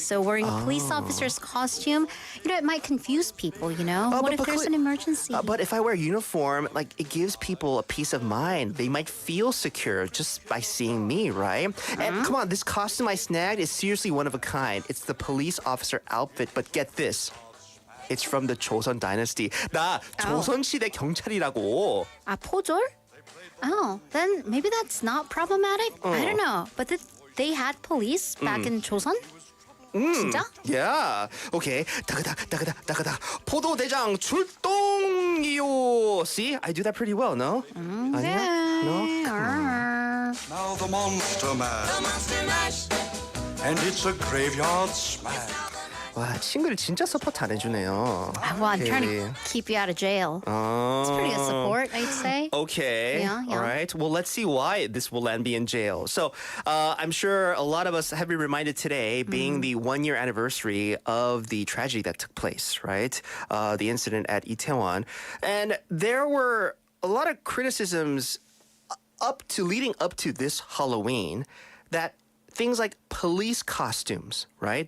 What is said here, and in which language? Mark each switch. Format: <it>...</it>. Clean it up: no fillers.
<en>So wearing a police officer's costume, it might confuse people, what if there's an emergency? But if I wear a uniform, it gives people a peace of mind. They might feel secure just by seeing me, right? And come on, this costume I snagged is seriously one of a kind. It's the police officer outfit, but get this. It's from the Joseon dynasty.</en> <ko>나 조선시대 경찰이라고. 포졸?</ko> <en>Oh, then maybe that's not problematic? I don't know. But they had police back in Joseon?</en> <ko>진짜?</ko> <en>Yeah. Okay.</en> <ko>다그다. 포도대장 출동이요.</ko> <en>See, I do that pretty well, no?</en> <ko>아니야?</ko> <en>No? Now the Monster Mash. And it's a graveyard smash.</en> <ko>와, 친구를 진짜 서포트 안 해주네요.</ko> <en>Well, I'm trying Hailey. to keep you out of jail. It's pretty good support, I'd say. Okay. Yeah. All right. Well, let's see why this will land me in jail. So, I'm sure a lot of us have been reminded today, being the 1-year anniversary of the tragedy that took place, right? The incident at Itaewon. And there were a lot of criticisms leading up to this Halloween that things like police costumes, right?</en>